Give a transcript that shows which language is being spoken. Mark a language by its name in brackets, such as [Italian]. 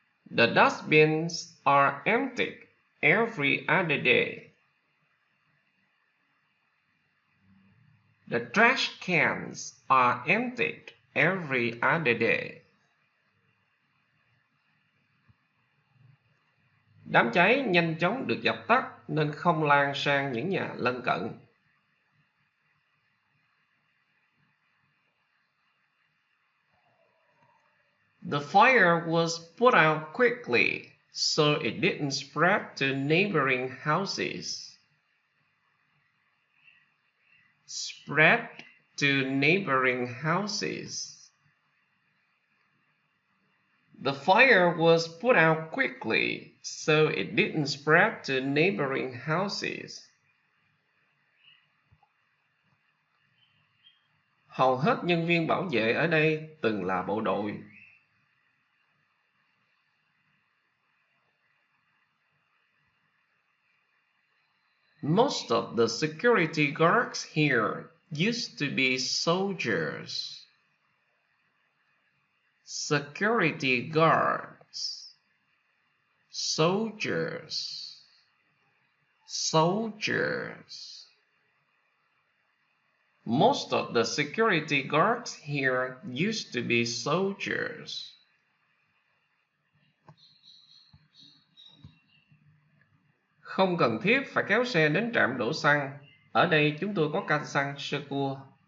[English] The dustbins are empty every other day. The trash cans are emptied every other day. [Vietnamese] Đám cháy nhanh chóng được dập tắt nên không lan sang những nhà lân cận. [English] The fire was put out quickly so it didn't spread to neighboring houses. Spread to neighboring houses. The fire was put out quickly so it didn't spread to neighboring houses. [Vietnamese] Hầu hết nhân viên bảo vệ ở đây từng là bộ đội. [English] Most of the security guards here used to be soldiers. Security guards. Soldiers. Soldiers. Most of the security guards here used to be soldiers. [Vietnamese] Không cần thiết phải kéo xe đến trạm đổ xăng. Ở đây chúng tôi có can xăng sơ cua.